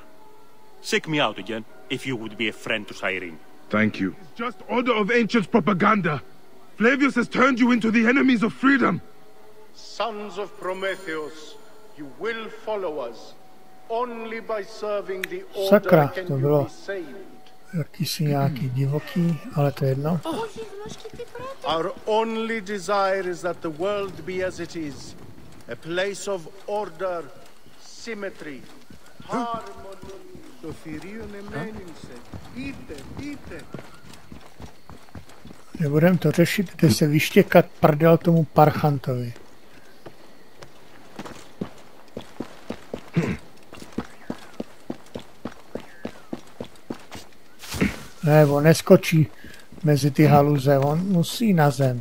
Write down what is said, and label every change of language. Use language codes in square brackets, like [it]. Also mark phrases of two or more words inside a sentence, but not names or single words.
[en] Seek me out again, if you would be a friend to Cyrene. Thank you. It's just order of ancients propaganda. Flavius has turned you into the enemies of freedom. Sons of Prometheus, you will follow us. Only by serving the order can you be saved. [cs] Jakýsi nějaký divoký, ale to je jedno. [en] Our only desire is that the world be as it is. A place of order, symmetry, harmony. [cs] Nebudem to řešit, jde se vyštěkat prdel tomu parchantovi. Ne, on neskočí mezi ty haluze, on musí na zem.